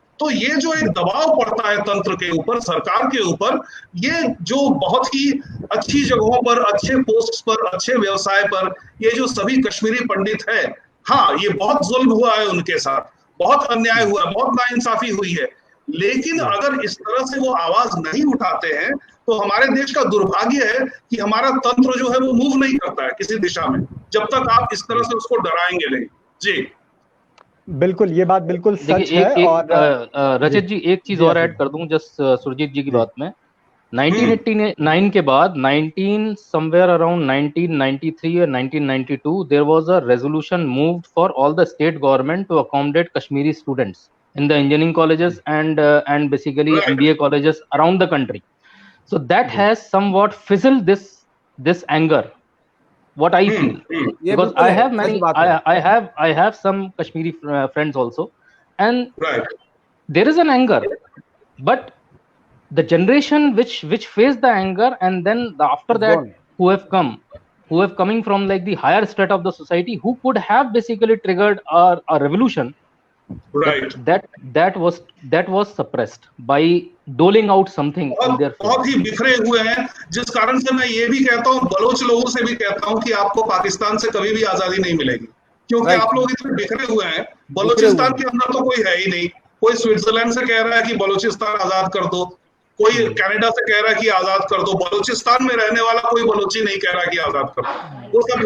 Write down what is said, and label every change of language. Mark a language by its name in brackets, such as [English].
[Hindi] तो ये जो एक दबाव पड़ता है तंत्र के ऊपर, सरकार के ऊपर, ये जो बहुत ही अच्छी जगहों पर, अच्छे पोस्ट पर, अच्छे व्यवसाय पर ये जो सभी कश्मीरी पंडित है, हाँ, ये बहुत जुल्म हुआ है उनके साथ, बहुत अन्याय हुआ है, बहुत नाइंसाफी हुई है, लेकिन अगर इस तरह से वो आवाज नहीं उठाते हैं तो हमारे देश का दुर्भाग्य है कि हमारा तंत्र जो है वो मूव नहीं करता है किसी दिशा में, जब तक आप इस तरह से उसको डराएंगे नहीं। जी बिल्कुल, ये बात बिल्कुल सच है। और रचित जी, एक चीज और ऐड कर दूं जस्ट सुरजीत जी की बात में। [English] 1989 [Hindi] के बाद [English] somewhere around 1993 or 1992 there was a resolution moved for all the state government to accommodate Kashmiri students in the engineering colleges and basically MBA colleges around the country. So that has somewhat fizzled this anger, what I feel, because I have many, I have some Kashmiri friends also, and there is an anger, but the generation which faced the anger, and then after that who have coming from like the higher strata of the society, who could have basically triggered a revolution, that was suppressed by doling out something in their [Hindi] बहुत ही बिखरे हुए हैं, जिस कारण से मैं ये भी कहता हूँ, बलोच लोगों से भी कहता हूँ कि आपको पाकिस्तान से कभी भी आजादी नहीं मिलेगी, क्योंकि आप लोग इतने बिखरे हुए हैं। बलूचिस्तान के अंदर तो कोई है ही नहीं, कोई स्विट्जरलैंड से कह रहा है कि बलूचिस्तान आजाद कर दो, कोई कनाडा से कह रहा है कि आजाद कर दो, बलूचिस्तान में रहने वाला कोई बलोची नहीं कह रहा कि आजाद कर दो, वो सब